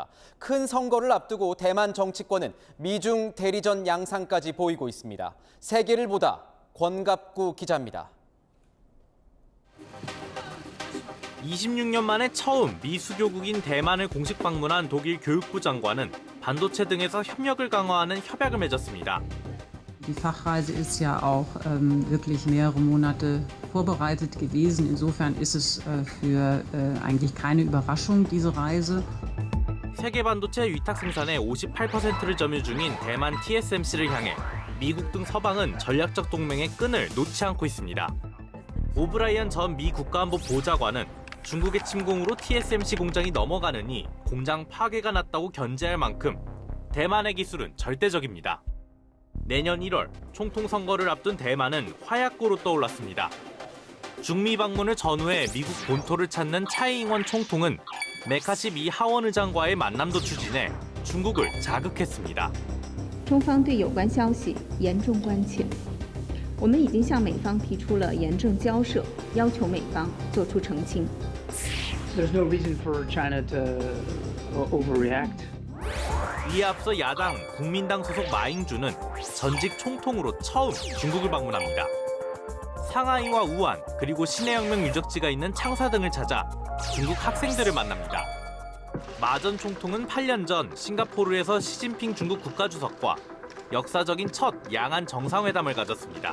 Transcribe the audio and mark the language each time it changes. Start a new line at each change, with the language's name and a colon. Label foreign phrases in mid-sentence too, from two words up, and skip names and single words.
Korean: 큰 선거를 앞두고 대만 정치권은 미중 대리전 양상까지 보이고 있습니다. 세계를 보다 권갑구 기자입니다. 26년 만에 처음 미수교국인 대만을 공식 방문한 독일 교육부 장관은 반도체 등에서 협력을 강화하는 협약을 맺었습니다.
German: Die Fachreise ist ja auch wirklich mehrere Monate vorbereitet gewesen. Insofern ist es für eigentlich keine Überraschung, diese Reise.
Korean: 세계 반도체 위탁 생산의 58%를 점유 중인 대만 TSMC를 향해 미국 등 서방은 전략적 동맹의 끈을 놓지 않고 있습니다. 오브라이언 전 미 국가안보 보좌관은 중국의 침공으로 TSMC 공장이 넘어가느니 공장 파괴가 났다고 견제할 만큼 대만의 기술은 절대적입니다. 내년 1월 총통 선거를 앞둔 대만은 화약고로 떠올랐습니다. 중미 방문을 전후해 미국 본토를 찾는 차이잉원 총통은 메카시 미 하원 의장과의 만남도 추진해 중국을 자극했습니다.
Chinese: 中方对有关消息严重关切，我们已经向美方提出了严正交涉，要求美方做出澄清。
English: There's no reason for China to overreact.
Korean: 이에 앞서 야당 국민당 소속 마잉주는 전직 총통으로 처음 중국을 방문합니다. 상하이와 우한 그리고 신해혁명 유적지가 있는 창사 등을 찾아 중국 학생들을 만납니다. 마 전 총통은 8년 전 싱가포르에서 시진핑 중국 국가주석과 역사적인 첫 양안 정상회담을 가졌습니다.